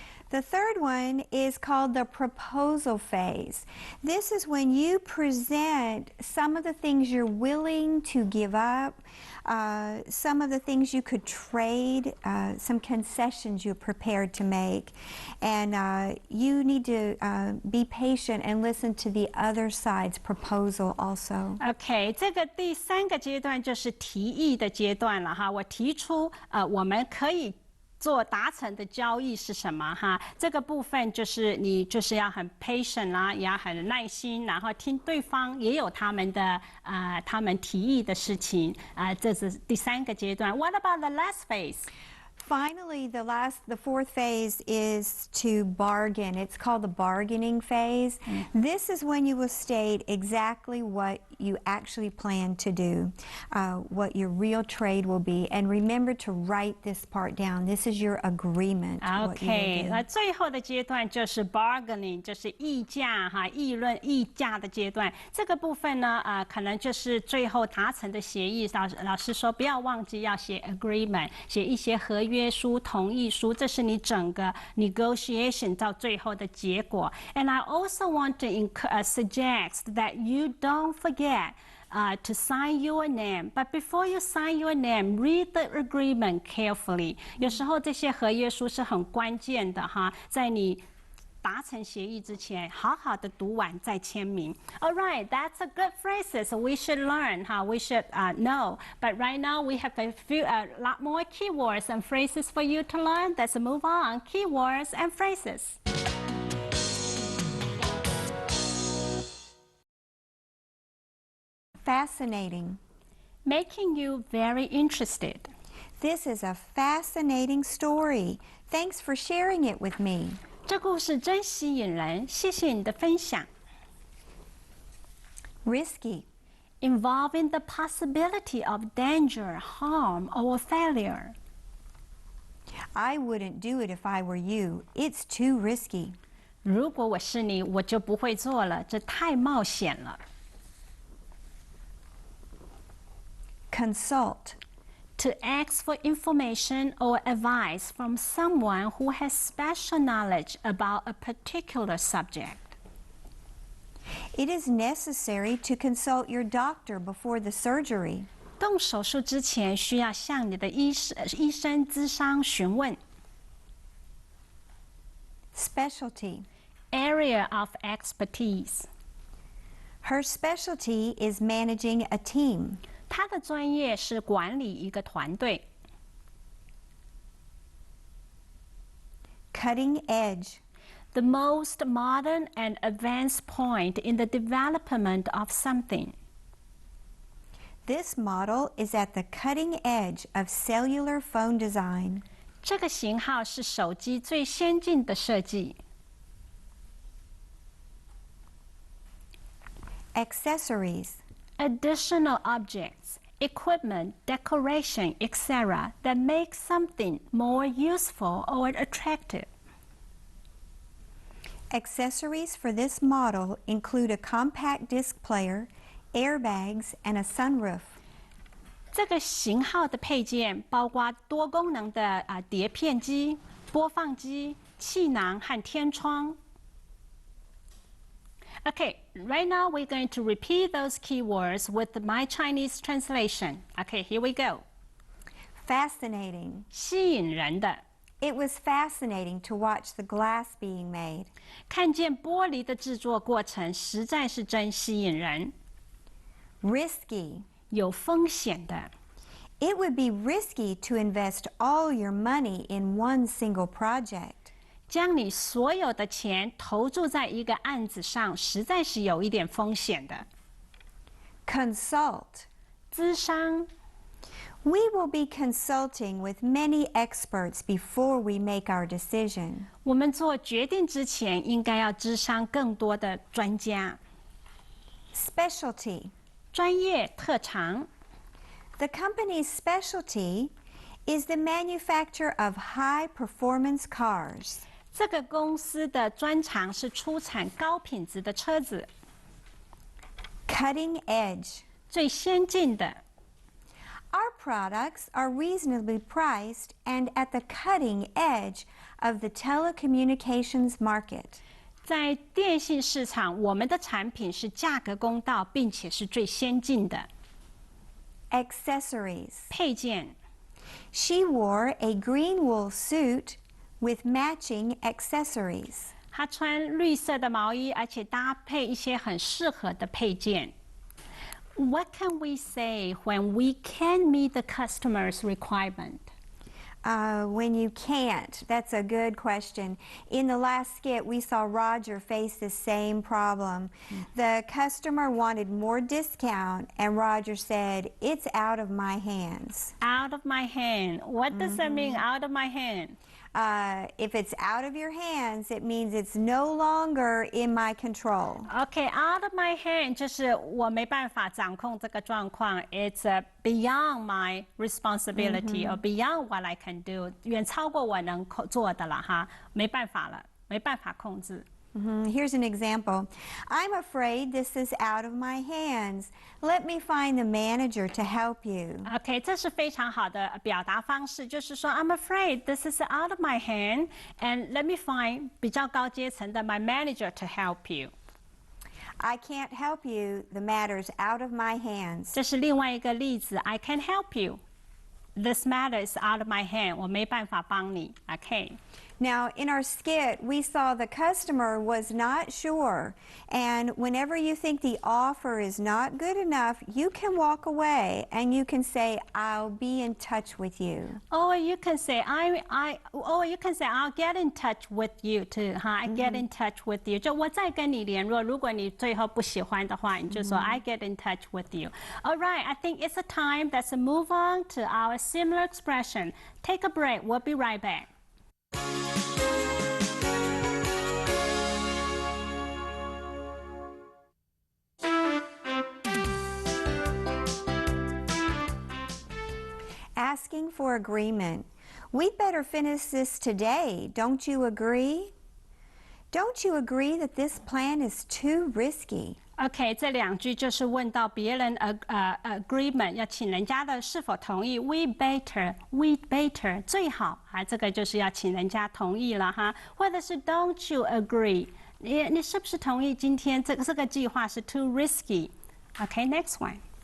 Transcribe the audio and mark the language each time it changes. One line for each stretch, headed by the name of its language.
English: The third one is called the proposal phase. This is when you present some of the things you're willing to give up, some of the things you could trade, some concessions you're prepared to make. And you need to be patient and listen to the other side's proposal also.
Chinese: OK， 这个第3个阶段就是提议的阶段了哈。我提出我们可以达成的交易是什么哈？这个部分就是你就是要很
English: patient
Chinese: 啦，也要很耐心，然后听对方也有他们的他们提议的事情这是第3个阶段。
English: What about the last phase? Finally, the 4th phase is to bargain. It's called the bargaining phase. This is when you will state exactly what you actually plan to do, what your real trade will be. And remember to write this part down. This is your agreement.
Chinese: OK， 那最后的阶段就是 bargaining， 就是议价哈，议价的阶段。这个部分呢，可能就是最后达成的协议。老师说不要忘记要写 agreement， 写一些合约书、同意书，这是你整个 negotiation 到最后的结果。
English: And I also want to suggest that you don't forget to sign your name. But before you sign your name, read the agreement carefully.
Chinese: 有时候这些合约书是很关键的哈，在你达成协议之前，好好的读完再签名。
English: All right, that's a good phrases we should learn. We should know. But right now we have a lot more keywords and phrases for you to learn. Let's move on. Keywords and phrases. Fascinating. Making you very interested. This is a fascinating story. Thanks for sharing it with me.
Chinese: 这故事真吸引人，谢谢你的分享。
English: Risky. Involving the possibility of danger, harm, or failure. I wouldn't do it if I were you. It's too risky.
Chinese: 如果我是你，我就不会做了，这太冒险了。
English: Consult. To ask for information or advice from someone who has special knowledge about a particular subject. It is necessary to consult your doctor before the surgery.
Chinese: 动手术之前需要向你的医生咨商询问。
English: Specialty. Area of expertise. Her specialty is managing a team.
Chinese: 他的专业是管理一个团队。
English: Cutting edge. The most modern and advanced point in the development of something. This model is at the cutting edge of cellular phone design.
Chinese: 这个型号是手机最先进的设计。
English: Accessories. Additional objects, equipment, decoration, etc. that make something more useful or attractive. Accessories for this model include a compact disc player, airbags, and a sunroof.
Chinese: 这个型号的配件包括多功能的碟片机、播放机、气囊和天窗。
English: Okay, right now we're going to repeat those keywords with my Chinese translation. Okay, here we go. Fascinating.
Chinese: 吸引人的，
English: It was fascinating to watch the glass being made.
Chinese: 看见玻璃的制作过程实在是真吸引人。
English: Risky.
Chinese: 有风险的，
English: It would be risky to invest all your money in one single project.
Chinese: 将你所有的钱投注在一个案子上，实在是有一点风险的。
English: Consult.
Chinese: 咨商，
English: We will be consulting with many experts before we make our decision.
Chinese: 我们做决定之前，应该要咨商更多的专家。
English: Specialty.
Chinese: 专业特长，
English: The company's specialty is the manufacture of high-performance cars.
Chinese: 这个公司的专长是出产高品质的车子，
English: Cutting edge.
Chinese: 最先进的。
English: Our products are reasonably priced and at the cutting edge of the telecommunications market.
Chinese: 在电信市场，我们的产品是价格公道，并且是最先进的。
English: Accessories.
Chinese: 配件，
English: She wore a green wool suit with matching accessories.
Chinese: 她穿绿色的毛衣，而且搭配一些很适合的配件。
English: What can we say when we can't meet the customer's requirement? When you can't, that's a good question. In the last skit, we saw Roger face the same problem. The customer wanted more discount, and Roger said, "It's out of my hands." Out of my hand. What does that mean, out of my hand? If it's out of your hands, it means it's no longer in my control.
Chinese: Okay,
English: out of my hand
Chinese: 就是我没办法掌控这个状况。
English: It's beyond my responsibility or beyond what I can do，
Chinese: 远超过我能做的了哈，没办法了，没办法控制。
English: Here's an example. I'm afraid this is out of my hands. Let me find the manager to help you. OK，
Chinese: 这是非常好的表达方式，就是说
English: I'm afraid this is out of my hand, and let me find
Chinese: 比较高阶层的
English: my manager to help you. I can't help you. The matter's out of my hands.
Chinese: 这是另外一个例子
English: I can help you. This matter is out of my hand.
Chinese: 我没办法帮你。OK。
English: Now, in our skit, we saw the customer was not sure. And whenever you think the offer is not good enough, you can walk away and you can say, "I'll be in touch with you." Or you can say or you can say I'll get in touch with you too. I get in touch with you.
Chinese: 就我再跟你联络。如果你最后不喜欢的话，你就说
English: I get in touch with you. All right, I think it's a time. Let's move on to our similar expression. Take a break. We'll be right back. Asking for agreement. We'd better finish this today, don't you agree? Don't you agree that this plan is too risky?
Chinese: OK， 这两句就是问到别人agreement， 要请人家的是否同意。
English: We better
Chinese: 最好啊，这个就是要请人家同意了哈，或者是
English: Don't you agree？
Chinese: 你是不是同意今天这个计划是
English: too risky？
Chinese: OK，
English: next one。